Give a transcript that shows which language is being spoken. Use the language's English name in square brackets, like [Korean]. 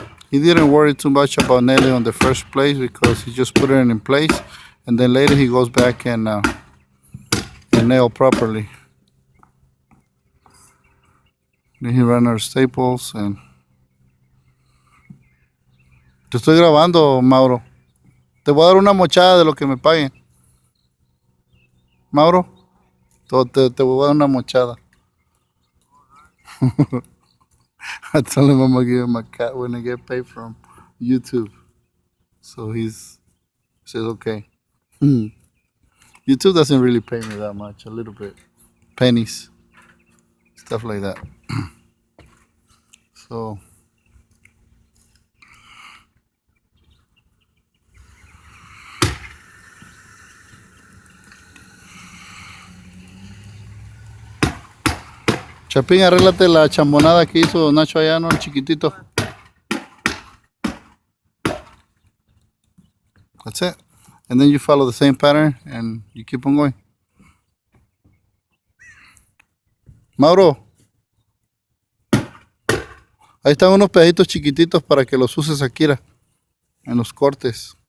[English] He didn't worry too much about nailing on the first place because he just put it in place, and then later he goes back and nail properly. Then he ran our staples and. [Spanish] Te estoy grabando, Mauro. Te voy a dar una mochada de lo que me paguen. Mauro, te voy a dar una mochada. [English] I told him I'm gonna give him a cat when I get paid from YouTube. So he says okay. YouTube doesn't really pay me that much, a little bit. Pennies. Stuff like that. [Spanish] So Chapín, arréglate la chambonada que hizo Nacho allá, ¿no? El chiquitito. [English] That's it. And then you follow the same pattern and you keep on going. [Spanish] Mauro, ahí están unos pedacitos chiquititos para que los uses aquí, en los cortes.